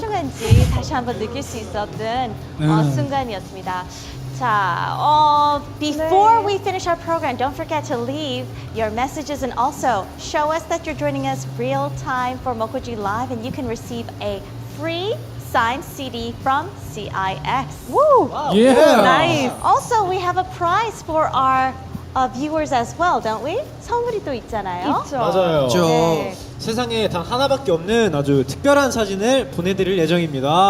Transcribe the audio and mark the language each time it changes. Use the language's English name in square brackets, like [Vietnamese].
[Korean] 소중한지 다시 한번 느낄 수 있었던 순간이었습니다. [English] 자, before we finish our program, don't forget to leave your messages and also show us that you're joining us real time for Mokoji Live, and you can receive a free signed CD from CIX. Woo! Yeah. Nice. Also, we have a prize for our viewers as well, don't we? [Korean] 선물이 또 있잖아요. 있죠. 맞아요. 네. 세상에 단 하나밖에 없는 아주 특별한 사진을 보내드릴 예정입니다.